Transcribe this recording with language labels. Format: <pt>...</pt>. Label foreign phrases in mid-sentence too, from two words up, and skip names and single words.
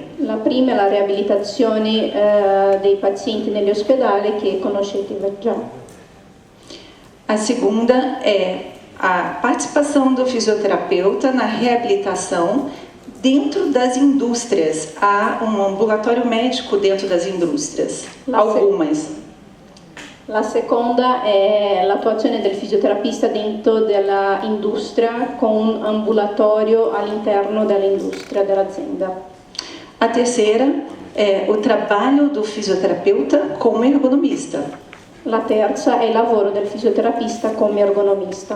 <it>La prima è la riabilitazione dei pazienti negli ospedali, che conoscete già.</it> <pt>A segunda é a participação do fisioterapeuta na reabilitação dentro das indústrias. Há um ambulatório médico dentro das indústrias, algumas.</pt> <it>La seconda è l'attuazione del fisioterapista dentro della industria con un ambulatorio all'interno dell'industria, dell'azienda.</it> <pt>A terceira é o trabalho do fisioterapeuta como ergonomista.</pt> <it>La terza è il lavoro del fisioterapista come ergonomista.</it>